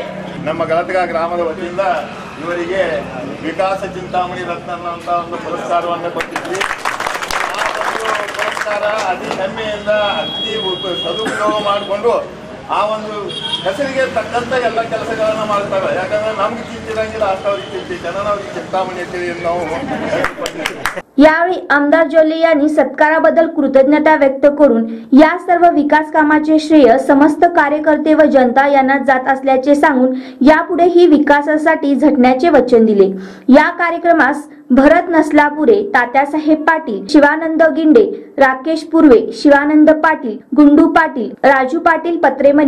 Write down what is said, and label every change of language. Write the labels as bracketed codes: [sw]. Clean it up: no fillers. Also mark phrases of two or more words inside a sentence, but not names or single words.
[kn] ನಮ್ಮ ಗಳತ್ಗ ಗ್ರಾಮದ ವತಿಯಿಂದ ಇವರಿಗೆ ವಿಕಾಸ ಚಿಂತಾಮಣಿ ರತ್ನ ಅಂತ ಒಂದು ಪುರಸ್ಕಾರವನ್ನು ಕೊಟ್ಟಿದ್ವಿ. ಆ ಒಂದು ಪುರಸ್ಕಾರ ಅತಿ ಹೆಮ್ಮೆಯಿಂದ ಅತಿ ಸದುಪಯೋಗ ಮಾಡಿಕೊಂಡು ಆ ಒಂದು ಹೆಸರಿಗೆ ತಕ್ಕಂತ ಎಲ್ಲ ಕೆಲಸಗಳನ್ನ ಮಾಡ್ತಾರೆ. ಯಾಕಂದ್ರೆ ನಮ್ಗೆ ಚಿಂತಿರಂಗಿಲ್ಲ, ಅಷ್ಟವ್ರಿಗೆ ಚಿಂತೆ, ಜನನವ್ರಿಗೆ ಚಿಂತಾಮಣಿ ಅಂತೇಳಿ ನಾವು [mr] यावेळी आमदार जोले यांनी सत्काराबद्दल कृतज्ञता व्यक्त करून या सर्व विकास कामाचे श्रेय समस्त कार्यकर्ते व जनता यांना जात असल्याचे सांगून यापुढे ही विकासासाठी झटण्याचे वचन दिले. या कार्यक्रमास भरत नसलापुरे, तात्यासाहेब पाटील, शिवानंद गिंडे, राकेश पुर्वे, शिवानंद पाटील, गुंडू पाटील, राजू पाटील पत्रेमनी,